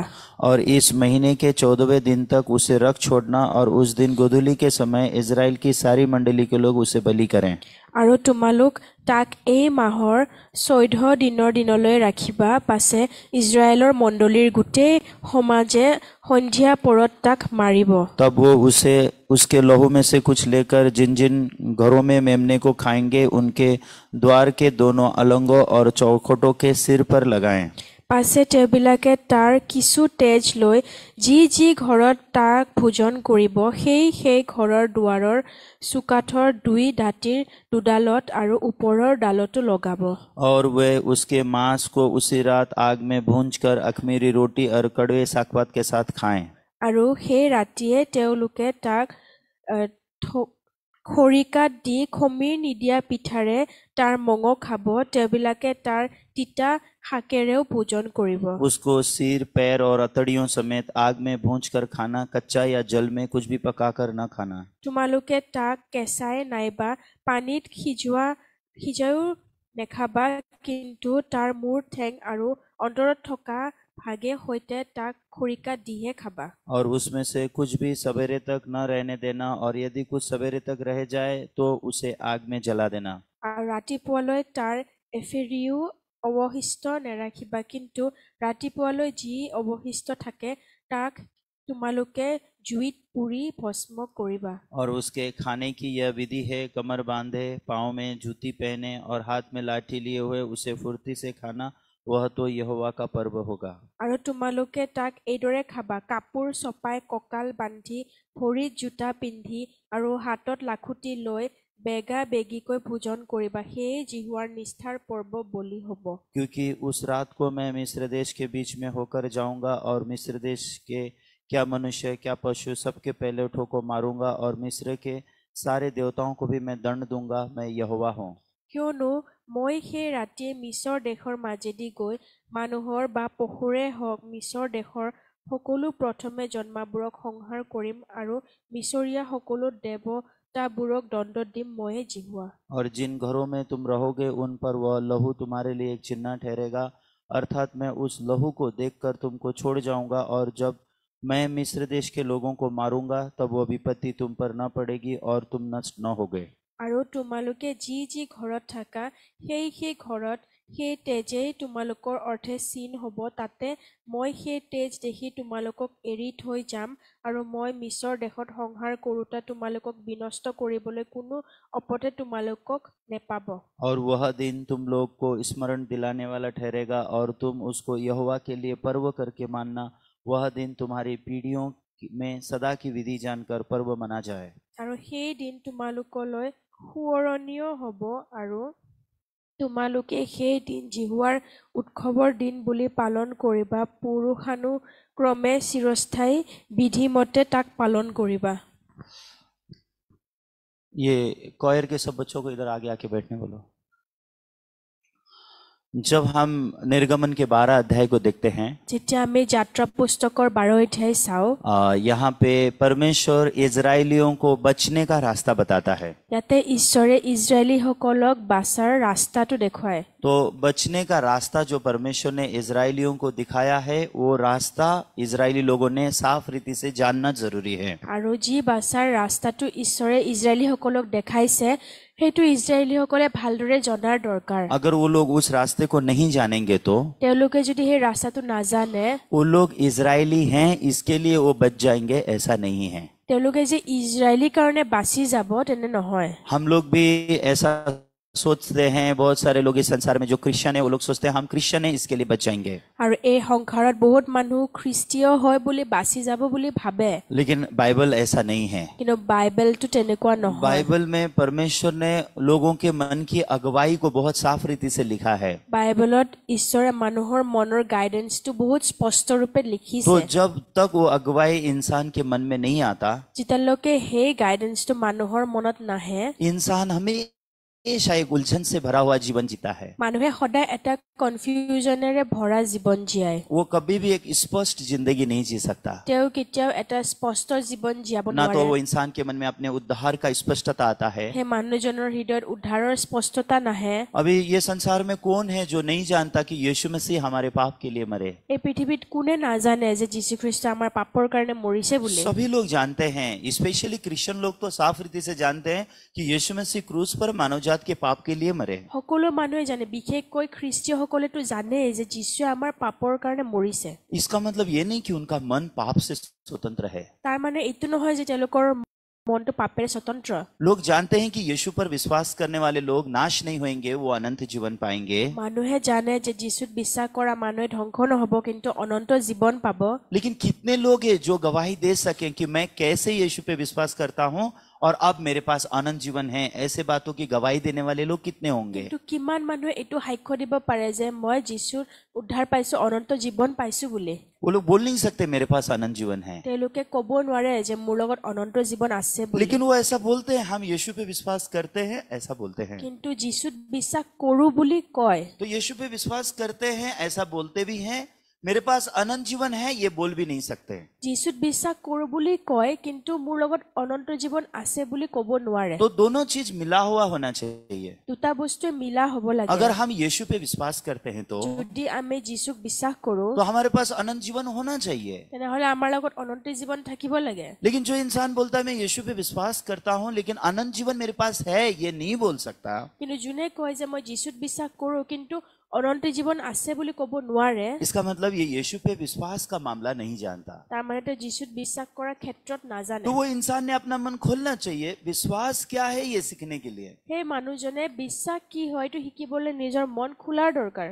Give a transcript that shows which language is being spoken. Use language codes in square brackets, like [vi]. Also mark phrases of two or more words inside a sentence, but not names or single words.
[hi] और इस महीने के 14वें दिन तक उसे रख छोड़ना, और उस दिन गोधूली के समय इजराइल की सारी मंडली के लोग उसे बलि करें। [as] আৰু তোমালোক তাক এই মাহৰ 14 দিনৰ দিনলৈ ৰাখিবা। পাছে ইজৰাইলৰ মণ্ডলীৰ গোটেই সমাজে সন্ধিয়া পৰত তাক মাৰিব। [hi] तब वो उसे उसके लहू में से कुछ लेकर जिन जिन घरों में मेमने को खाएंगे उनके द्वार के दोनों अलंगों और चौखटों के सिर पर लगाएं। [as] পাছে তেওঁবিলাকে তাৰ কিছু তেজ লৈ যি যি ঘৰত তাক ভোজন কৰিব, সেই ঘৰৰ দুৱাৰৰ চুকাঠৰ 2 দাঁতিৰ দুডালত আৰু ওপৰৰ ডালতো লগাব। [hi] और वे उसके मांस को उसी रात आग में भूंजकर अखमीरी रोटी और कड़वे सागपात के साथ खाएं। [as] আৰু সেই ৰাতিয়ে তেওঁলোকে তাক খৰিকাত দি খমিৰ নিদিয়া পিঠাৰে তাৰ মঙহ খাব। তেওঁবিলাকে তাৰ তিতা শাকেৰেও ভোজন কৰিব। [hi] उसको सिर पैर और अतड़ियों समेत आग में भूंजकर खाना, कच्चा या जल में कुछ भी पकाकर न खाना। [as] তোমালোকে তাক কেঁচাই নাইবা পানীত সিজাইও নেখাবা, কিন্তু তাৰ মূৰ ঠেং আৰু অন্তৰত থকা ভাগে সৈতে তাক খৰিকাত দিহে খাবা। [hi] और उसमें से कुछ भी सवेरे तक न रहने देना, और यदि कुछ सवेरे तक रह जाए तो उसे आग में जला देना। [as] আৰু ৰাতিপুৱালৈ তাৰ এফেৰিও অৱশিষ্ট নেৰাখিবা, কিন্তু ৰাতিপুৱালৈ যি অৱশিষ্ট থাকে তাক তোমালোকে জুইত পুৰি ভস্ম কৰিবা। [hi] और उसके खाने की यह विधि है, कमर बांधे, पाँव में जूती पहने और हाथ में लाठी लिए हुए उसे फुर्ती से खाना, वह तो यहोवा का पर्व होगा। [as] আৰু তোমালোকে তাক এইদৰে খাবা, কাপোৰ চপাই কঁকাল বান্ধি ভৰিত জোতা পিন্ধি আৰু হাতত লাখুটি লৈ বেগা বেগিকৈ ভোজন কৰিবা। সেই জিহুৱাৰ নিষ্ঠাৰ পৰ্ব বলি হ'ব। [hi] क्योंकि उस रात को मैं मिस्र देश के बीच में होकर जाऊंगा, और मिस्र देश के क्या मनुष्य क्या पशु सबके पहले उठों को मारूंगा, और मिस्र के सारे देवताओं को भी मैं दंड दूंगा। मैं यहोवा हूँ। [as] কিয়নো মই সেই ৰাতিয়ে মিছৰ দেশৰ মাজেদি গৈ মানুহৰ বা পশুৰে হওক মিছৰ দেশৰ সকলো প্ৰথমে জন্মাবোৰক সংহাৰ কৰিম, আৰু মিছৰীয়া সকলো দেৱতাবোৰক দণ্ড দিম। ময়ে জিহুৱা। [hi] और जिन घरों में तुम रहोगे उन पर वह लहू तुम्हारे लिए एक चिन्ह ठहरेगा, अर्थात मैं उस लहू को देखकर तुमको छोड़ जाऊंगा, और जब मैं मिस्र देश के लोगों को मारूंगा तब वह विपत्ति तुम पर न पड़ेगी और तुम नष्ट न होगे। [as] আৰু তোমালোকে যি যি ঘৰত থাকা সেই ঘৰত সেই তেজেই তোমালোকৰ অৰ্থে চিন হ'ব। তাতে মই সেই তেজ দেখি তোমালোকক এৰি থৈ যাম, আৰু মই মিছৰ দেশত সংহাৰ কৰোঁতা তোমালোকক বিনষ্ট কৰিবলৈ কোনো অপথে তোমালোকক নেপাব। [hi] और वह दिन तुम लोग को स्मरण दिलाने वाला ठहरेगा, और तुम उसको यहोवा के लिए पर्व करके मानना। वह दिन तुम्हारी पीढ़ियों में सदा की विधि जानकर पर्व मना जाए। [as] আৰু সেই দিন তোমালোকলৈ সোঁৱৰণীয় হ'ব, আৰু তোমালোকে সেই দিন জিহুৱাৰ উৎসৱৰ দিন বুলি পালন কৰিবা। পুৰুষানুক্ৰমে চিৰস্থায়ী বিধিমতে তাক পালন কৰিবা। [hi] ये कॉयर के सब बच्चों को इधर आगे आके बैठने बोलो। जब हम निर्गमन के 12 अध्याय को देखते हैं, [as] যেতিয়া আমি যাত্ৰা পুস্তকৰ 12 অধ্যায় চাওঁ, [hi] यहाँ पे परमेश्वर इजराइलियों को बचने का रास्ता बताता है। [as] ইয়াতে ঈশ্বৰে ইজৰাইলীসকলক বাচাৰ ৰাস্তাটো দেখুৱায়। [hi] तो बचने का रास्ता जो परमेश्वर ने इजरायलियों को दिखाया है वो रास्ता इजरायली लोगों ने साफ रीति से जानना जरूरी है। [as] আৰু যি বাছাৰ ৰাস্তাটো ঈশ্বৰে ইজৰাইলীসকলক দেখাইছে সেইটো ইজৰাইলীসকলে ভালদৰে জনাৰ দৰকাৰ। [hi] अगर वो लोग उस रास्ते को नहीं जानेंगे तो [as] তেওঁলোকে যদি সেই ৰাস্তাটো নাজানে [hi] वो लोग इजरायली हैं इसके लिए वो बच जाएंगे ऐसा नहीं है। [as] তেওঁলোকে যে ইজৰাইলী কাৰণে বাছি যাব তেনে নহয়। [hi] हम लोग भी ऐसा सोचते हैं, बहुत सारे लोग इस संसार में जो क्रिश्चियन है वो लोग सोचते हैं हम क्रिश्चियन हैं इसके लिए बच जाएंगे। [as] আৰু এই সংসাৰত বহুত মানুহ খ্ৰীষ্টীয় হয় বুলি বাছি যাব বুলি ভাবে, [hi] लेकिन बाइबल ऐसा नहीं है। [as] কিন্তু বাইবেলটো তেনেকুৱা নহয়। [hi] बाइबल में परमेश्वर ने लोगों के मन की अगुवाई को बहुत साफ रीति से लिखा है। [as] বাইবেলত ঈশ্বৰে মানুহৰ মনৰ গাইডেন্সটো বহুত স্পষ্ট ৰূপে [hi] तो [as] লিখিছে। [hi] जब तक वो अगुवाई इंसान के मन में नहीं आता [as] যেতিয়ালৈকে সেই গাইডেন্সটো মানুহৰ মনত নাহে [hi] इंसान हमेशा एक उलझन से भरा हुआ जीवन जीता है। [as] মানুহে সদায় এটা কনফিউজনেৰে ভৰা জীৱন জীয়ায়। [hi] वो कभी भी एक स्पष्ट जिंदगी नहीं जी सकता। [as] তেওঁ কেতিয়াও এটা স্পষ্ট জীৱন জীয়াব [hi] ना तो वो [as] নোৱাৰে। [hi] इंसान के मन में अपने उद्धार का स्पष्टता आता है। [as] সেই মানুহজনৰ হৃদয়ত উদ্ধাৰৰ স্পষ্টতা নাহে। [hi] अभी ये संसार में कौन है जो नहीं जानता कि यीशु मसीह हमारे पाप के लिए मरे? [as] এই পৃথিৱীত কোনে নাজানে যে যীশুখ্ৰীষ্ট আমাৰ পাপৰ কাৰণে মৰিছে বুলি। [hi] सभी लोग जानते हैं, स्पेशली क्रिश्चियन लोग तो साफ रीति से जानते हैं कि यीशु मसीह क्रूस पर मानव जात के पाप के लिए मरे। [as] সকলো মানুহে জানে, বিশেষকৈ খ্ৰীষ্টীয়সকলেতো জানে যে যীশুৱে আমাৰ পাপৰ কাৰণে মৰিছে। [hi] इसका मतलब ये नहीं कि उनका मन पाप से स्वतंत्र है। [as] তাৰ মানে এইটো নহয় যে তেওঁলোকৰ মনটো পাপেৰে স্বতন্ত্ৰ। [hi] लोग जानते हैं कि यीशु पर विश्वास करने वाले लोग नाश नहीं होंगे, वो अनंत जीवन पाएंगे। [as] মানুহে জানে যে যীশুত বিশ্বাস কৰা মানুহে ধ্বংস নহব কিন্তু অনন্ত জীৱন পাব। [hi] लेकिन कितने लोग हैं जो गवाही दे सकें कि मैं कैसे यीशु पे विश्वास करता हूँ और अब मेरे पास अनंत जीवन है? ऐसे बातों की गवाही देने वाले लोग कितने होंगे? [as] কিন্তু কিমান মানুহে এইটো সাক্ষ্য দিব পাৰে যে মই যীশুৰ উদ্ধাৰ পাইছো, অনন্ত জীৱন পাইছো বুলি। [hi] वो लोग बोल नहीं सकते मेरे पास अनंत जीवन है, [as] তেওঁলোকে ক'ব নোৱাৰে যে মোৰ লগত অনন্ত জীৱন আছে বুলি। [hi] लेकिन वो ऐसा बोलते हैं हम यीशु पे विश्वास करते हैं, ऐसा बोलते हैं। [as] কিন্তু যীশুত বিশ্বাস কৰো বুলি কয়। [hi] तो यीशु पे विश्वास करते हैं ऐसा बोलते भी हैं, मेरे पास अनंत जीवन है ये बोल भी नहीं सकते। [as] যীশুত বিশ্বাস কৰো বুলি কয় কিন্তু মোৰ লগত অনন্ত জীৱন আছে বুলি ক'ব নোৱাৰে। [hi] तो दोनों चीज मिला हुआ होना चाहिए। [as] দুটা বস্তুৱে মিলা হ'ব লাগে। [hi] अगर हम यीशु पे विश्वास करते हैं तो [as] যদি আমি যীশুক বিশ্বাস কৰো [hi] हमारे पास अनंत जीवन होना चाहिए। [as] তেনেহলে আমাৰ লগত অনন্ত জীৱন থাকিব লাগে। [hi] लेकिन जो इंसान बोलता है मैं यीशु पे विश्वास करता हूँ लेकिन अनंत जीवन मेरे पास है, ये नहीं बोल सकता। [as] কিন্তু যোনে কয় যে মই যীশুত বিশ্বাস কৰো কিন্তু অনন্ত জীৱন আছে বুলি ক'ব নোৱাৰে, [hi] इसका मतलब ये यीशु पे विश्वास का मामला नहीं जानता। [as] তাৰ মানে তেওঁ যীশুত বিশ্বাস কৰাৰ ক্ষেত্ৰত নাজানে। [hi] तो वो इंसान ने अपना मन खोलना चाहिए, विश्वास क्या है ये सीखने के लिए। [as] সেই মানুহজনে বিশ্বাস কি হয় এইটো শিকিবলৈ নিজৰ মন খোলাৰ দৰকাৰ।